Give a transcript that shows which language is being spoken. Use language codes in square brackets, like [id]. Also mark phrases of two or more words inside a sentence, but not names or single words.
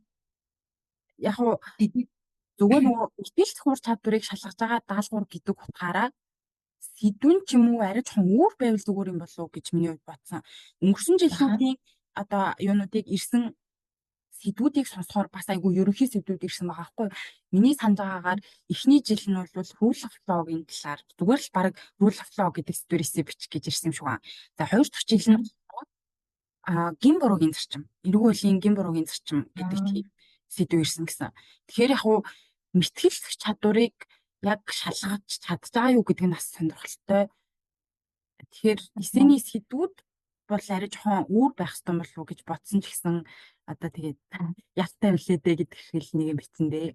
[mn] Яг хуу зүгээр нөгөө мэтгэлэх ур чадварыг шалгаж байгаа даалгавар гэдэг утгаараа сэдвэн ч юм уу арай жоохон өөр байвал зүгээр юм болов уу гэж миний хувьд бодсон. Өнгөрсөн Аха. жилийн одоо юунуудыг ирсэн сэдвүүдийг сонсохоор бас айгүй ерөнхий сэдвүүд ирсэн байгаа байхгүй. Миний санаж байгаагаар эхний жил нь бол [en] rule of law- [mn] гийн талаар зүгээр л баг [en] rule of law [mn] гэдэг сэдвэр эсэ бичих гэж ирсэн юм шиг байна. За хоёр дахь жил нь гин буруугийн зарчим, эрүүл мэндийн гин буруугийн зарчим гэдэг тийм сэдв ирсэн гэсэн. Тэгэхээр яг хуу мэтгэлцэх чадварыг яг шалгаж чадж байгаа юу гэдэг нь бас сонирхолтой. Тэгэхээр эсэний сэдвүүд бол арай жоохон өөр байх ёстой болов уу гэж бодсон ч гэсэн одоо тэгээд ялтай билээ дээ гэдэг хэл нэг юм бичсэн дээ.